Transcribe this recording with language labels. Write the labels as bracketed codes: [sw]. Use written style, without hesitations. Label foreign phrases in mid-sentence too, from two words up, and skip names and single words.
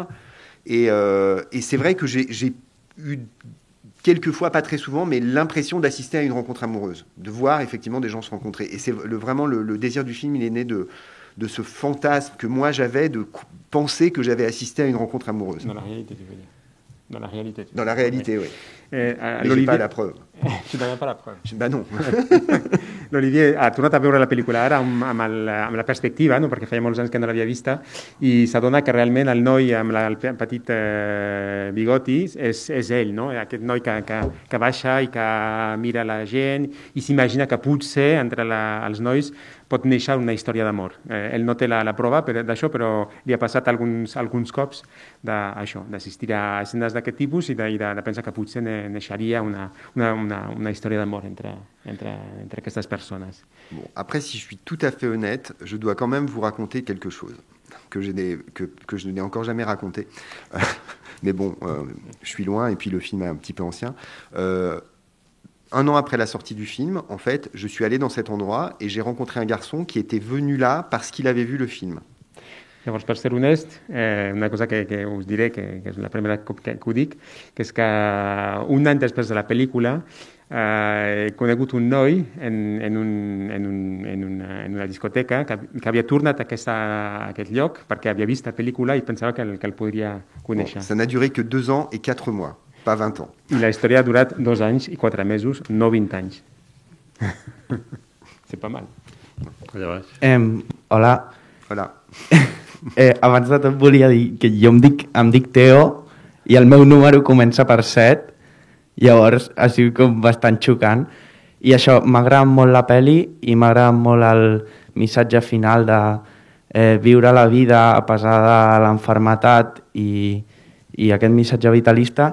[fr] Et c'est vrai que j'ai eu quelques fois, pas très souvent, mais l'impression d'assister à une rencontre amoureuse, de voir effectivement des gens se rencontrer. Et c'est vraiment le désir du film, il est né de ce fantasme que moi j'avais de penser que j'avais assisté à une rencontre amoureuse. Dans la réalité, tu veux dire. Dans la réalité. Dans la réalité, oui. Mais j'ai pas la preuve. Tu n'en as pas la preuve. Bah non. [ca] L'Olivier ha tornat a veure la pel·lícula ara amb la perspectiva, no? Perquè feia molts anys que no l'havia vista, i s'adona que realment el noi amb el petit bigoti és ell, no? Aquest noi que baixa i que mira la gent i s'imagina que potser entre els nois pot néixer una història d'amor. Ell no té la prova d'això, però li ha passat alguns cops d'assistir a escenes d'aquest tipus i de pensar que potser neixeria una història d'amor entre aquestes persones. [fr] Bon, après, si je suis tout à fait honnête, je dois quand même vous raconter quelque chose que je n'ai encore jamais raconté. Mais bon, je suis loin et puis le film est un petit peu ancien. 1 an après la sortie du film, en fait, je suis allé dans cet endroit et j'ai rencontré un garçon qui était venu là parce qu'il avait vu le film. [ca] Llavors, per ser honest, una cosa que us diré, que és la primera cop que ho dic, que és que un any després de la pel·lícula he conegut un noi en una discoteca que havia tornat a aquest lloc perquè havia vist la pel·lícula i pensava que el podria conèixer. [fr] Bon, ça n'a duré que 2 ans et 4 mois. Pas 20 ans. [ca] I la història ha durat 2 anys i 4 mesos, no 20 anys. [fr] C'est pas mal. [ca] Hola. Hola. Abans de tot volia dir que jo em dic Teo i el meu número comença per 7, llavors ha sigut com bastant xocant. I això, m'ha agradat molt la pel·li i m'ha agradat molt el missatge final de viure la vida a pesar de l'enfermetat i aquest missatge vitalista.